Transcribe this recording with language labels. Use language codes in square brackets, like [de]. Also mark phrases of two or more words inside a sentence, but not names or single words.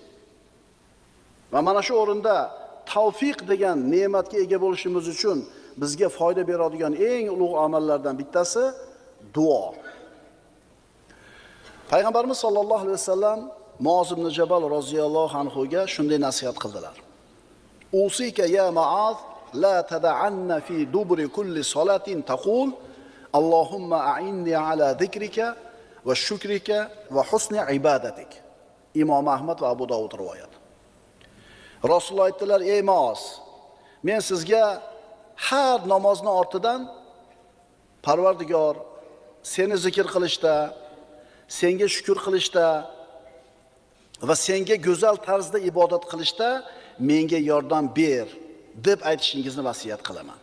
[uz] Va mana shu o'rinda tavfiq degan ne'matga ega bo'lishimiz uchun bizga foyda beradigan eng ulug' amallardan bittasi duo. Payg'ambarimiz [ar] صلى الله عليه وسلم [uz] Muoz ibn Jabal [ar] رضي الله عنه [uz] ga shunday nasihat qildilar. [ar] أوصيك يا معاذ لا تدعن في دبر كل صلاة تقول اللهم أعني على ذكرك وشكرك وحسن عبادتك. [uz] Imom Ahmad va Abu Dovud rivoyat. Rasululloh aytdilar: "Ey Muoz, men sizga har namozning ortidan Parvardigor, seni zikr qilishda, senga shukr qilishda va senga go'zal tarzda ibodat qilishda menga yordam ber" deb aytishingizni vasiyat qilaman.